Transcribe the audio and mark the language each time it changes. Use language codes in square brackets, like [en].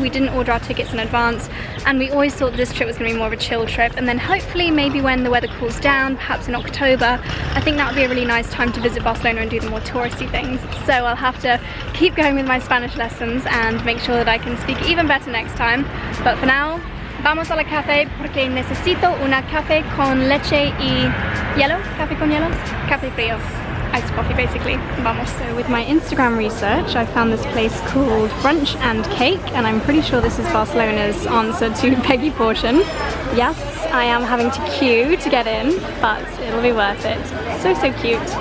[en] We didn't order our tickets in advance and we always thought this trip was going to be more of a chill trip, and then hopefully maybe when the weather cools down, perhaps in October, I think that would be a really nice time to visit Barcelona and do the more touristy things. So I'll have to keep going with my Spanish lessons and make sure that I can speak even better next time. But for now, [es] vamos a la café porque necesito una café con leche y hielo. Café con hielo? Café frío. [en] Iced coffee basically. [es] Vamos. [en] So with my Instagram research, I found this place called Brunch and Cake, and I'm pretty sure this is Barcelona's answer to Peggy Portion. Yes, I am having to queue to get in, but it'll be worth it. So, so cute.